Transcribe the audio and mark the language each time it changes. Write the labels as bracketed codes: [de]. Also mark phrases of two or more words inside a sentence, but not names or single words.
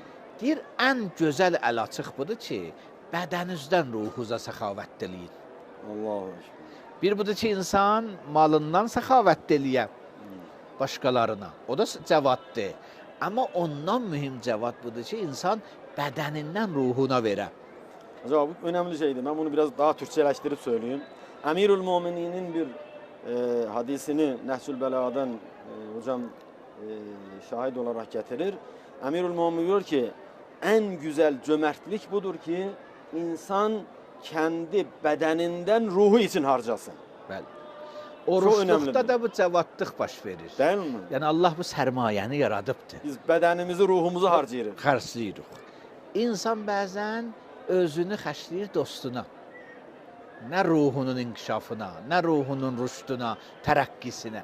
[az] Deyir, ən gözəl əl açıq budur ki, bədənizdən ruhunuza səxavət eləyin. [ar] الله أكبر. [az] Bir budur ki, insan malından səxavət eləyə başqalarına. O da cəvaddır. Amma ondan mühüm cəvad budur ki, insan bədənindən ruhuna verə. [tr] Acaba bu önemli şeydi. Ben bunu biraz daha Türkçeleştirip söyleyeyim. Emirül-Mumininin bir hadisini Nehsül Bela'dan hocam şahit olarak getirir. Emirül-Mumin diyor ki en güzel cömertlik budur ki insan kendi bedeninden ruhu için harcasın. [az] Bəli. Oruçluqda da bu cəvadlıq baş verir. [tr] Değil mi? [az] Yəni Allah bu sərmayəni yaradıbdır. Biz bedenimizi, ruhumuzu harcayırıq. Xərcləyirik. İnsan bəzən özünü xərcləyir dostuna. Nə ruhunun inkişafına, nə ruhunun rüşduna, tərəqqisinə.